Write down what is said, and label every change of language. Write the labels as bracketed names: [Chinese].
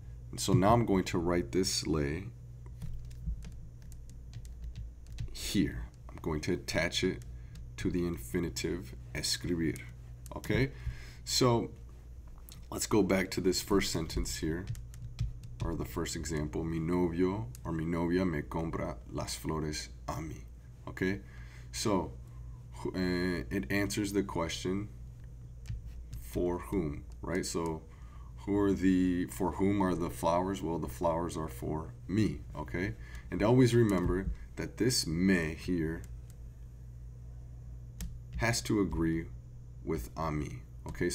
[English] And so now I'm going to write this le here. I'm going to attach it to the infinitive escribir. Okay? So let's go back to this first sentence here, or the first example. [Spanish] Mi novio or mi novia me compra las flores a mí. [English] Okay? So it answers the question, for whom, right? So for whom are the flowers? Well, the flowers are for me, okay? And always remember that this me here has to agree with a mí, okay?